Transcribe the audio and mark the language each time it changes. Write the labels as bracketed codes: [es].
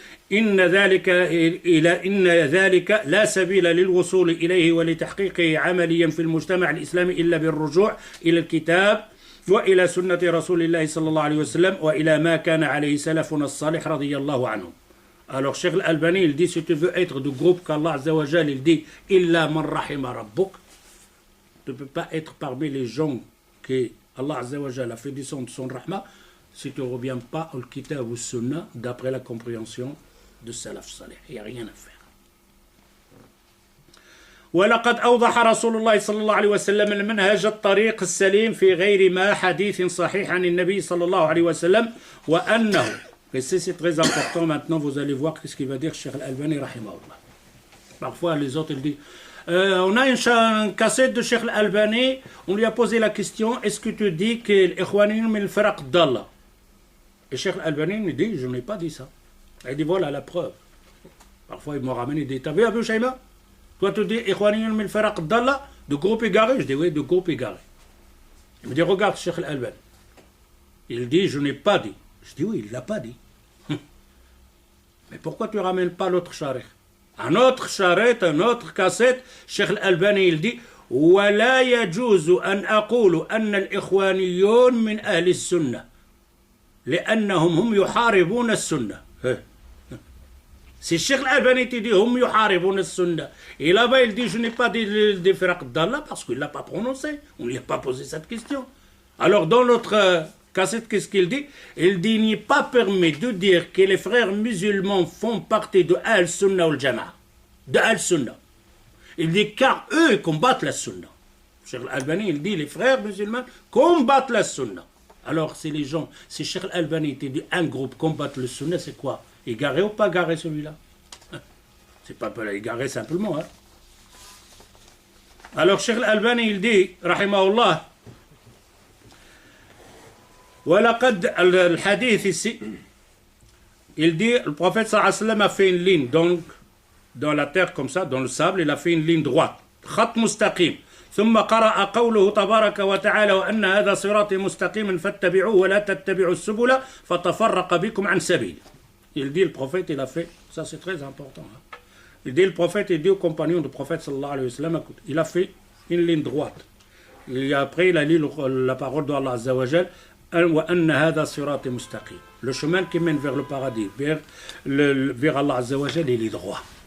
[ar] إن ذلك لا سبيل للوصول إليه ولتحقيقه عمليا في المجتمع الإسلامي إلا بالرجوع إلى الكتاب وإلى سنة رسول الله صلى الله عليه وسلم وإلى ما كان عليه سلفنا الصالح رضي الله عنهم. [fr] Alors, Cheikh Al-Albani, il dit, si tu veux être du groupe qu'Allah Azza wa Jal, il dit, Illa man rahima rabbuk, tu ne peux pas être parmi les gens que Allah Azza wa Jal a fait descendre son rahma, si tu ne reviens pas au kitab ou sunnah, d'après la compréhension de Salaf Salih. Il n'y a rien à faire. [ar] ولقد أوضح رسول الله صلى الله عليه وسلم المنهج الطريق السليم في غير ما حديث صحيح عن النبي صلى الله عليه وسلم وأنه. [fr] Et c'est très important. Maintenant, vous allez voir ce qu'il va dire Cheikh Al-Albani, rahimahullah. Parfois, les autres, ils disent on a une cassette de Cheikh Al-Albani, on lui a posé la question est-ce que tu dis que l'Ikhwaniyun min al-Faraq d'Allah? Et Cheikh Al-Albani me dit je n'ai pas dit ça. Il dit voilà la preuve. Parfois, il me ramène et dit t'as vu Abu Shayba? Toi, tu dis Ikhwaniyun min al-Faraq d'Allah, de groupe égaré? Je dis oui, de groupe égaré. Il me dit regarde Cheikh Al-Albani. Il dit je n'ai pas dit. Je dis oui, il ne l'a pas dit. Mais pourquoi tu ne ramènes pas l'autre charrette? Un autre charrette, un autre cassette, Cheikh Al-Albani, il dit [ar] ولا يجوز أن أقول أن الإخوانيون من أهل السنة لأنهم هم يحاربون السنة. [fr] Si Cheikh Al-Albani te dit [ar] هم يحاربون السنة, [fr] et là-bas il dit je n'ai pas dit des Faraq d'Allah parce qu'il ne l'a pas prononcé, on ne lui a pas posé cette question. Alors dans l'autre cassette, qu'est-ce qu'il dit? Il dit, il n'est pas permis de dire que les frères musulmans font partie de Al-Sunnah ou Al-Jama'a. De Al-Sunnah. Il dit, car eux combattent la Sunnah. Cheikh Al-Albani, il dit, les frères musulmans combattent la Sunnah. Alors, c'est les gens, si Cheikh Al-Albani te dit, un groupe combat le Sunnah, c'est quoi? Égaré ou pas égaré celui-là? C'est pas égaré simplement. Hein? Alors, Cheikh Al-Albani, il dit, rahimahullah, [ar] ولقد الحديث [fr] ici, il dit, le prophète sallallahu alayhi wa sallam a fait une ligne, donc, dans la terre comme ça, dans le sable, il a fait une ligne droite. [ar] خط مستقيم. ثم قرأ قوله تبارك وتعالى وأن هذا صراطي مستقيما فاتبعوه ولا تتبعوا السبل فتفرق بكم عن سبيله. [fr] Il dit, le prophète, il a fait, ça c'est très important. Hein. Il dit, le prophète, il dit aux compagnons du prophète, sallallahu alayhi wa sallam, écoute, il a fait une ligne droite. Et après, il a lu la parole d'Allah Azza wa Jal, [ar] وَأَنَّ هَذَا صِرَاطِ مُسْتَقِيمٌ. [fr] Le chemin qui mène vers le paradis, vers Allah Azza wa Jal, il est droit.